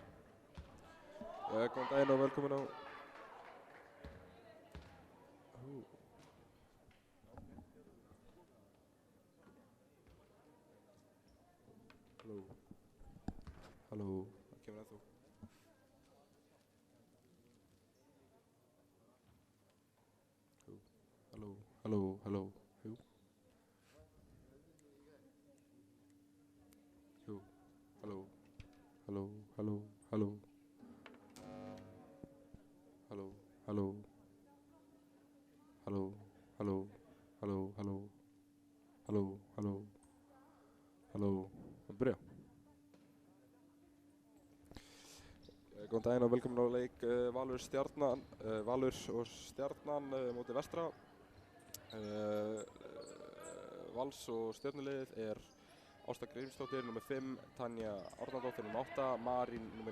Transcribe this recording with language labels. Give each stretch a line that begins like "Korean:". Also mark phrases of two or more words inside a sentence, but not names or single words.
Icelandic: Góðan daginn og velkomin á...
English: Hello. Hello,
Icelandic: það kemur ennþá.
English: Hello, hello, hello, hello. Hello, hello, hello, hello. Hello, hello. Hello, hello, hello, hello. Hello, hello. Hello, börja.
Icelandic: Góðan daginn og velkomin á leik Valur og Stjarnan móti Vestra. Vals og Stjörnuliðið er Ásta Grímsdóttir nr. 5, Tanja Árnadóttir nr. 8, Marín nr.